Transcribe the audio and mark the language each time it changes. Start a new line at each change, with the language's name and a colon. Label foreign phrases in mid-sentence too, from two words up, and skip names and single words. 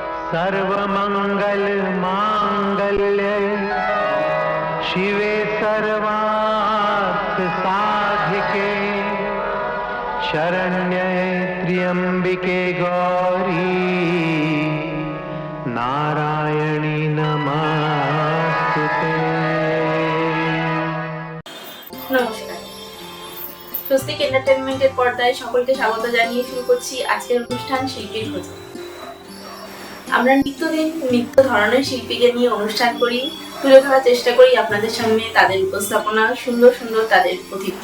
Sanskrit: सर्वमंगल मांगल्ये शिवे सर्वार्थ साधिके शरण्ये त्र्यंबिके गौरी नारायणी नमस्तुते।
Bangla: নমস্কার, স্বস্তিক এন্টারটেইনমেন্টের পর্দায় সকলকে স্বাগত জানিয়ে শুরু করছি আজকের অনুষ্ঠান শিল্পীর খোঁজে। আমরা নিত্যদিন নিত্য ধরনের শিল্পীকে নিয়ে অনুষ্ঠান করি, তুলে ধরার চেষ্টা করি আপনাদের সামনে তাদের উপস্থাপনা, সুন্দর সুন্দর তাদের অতিথি।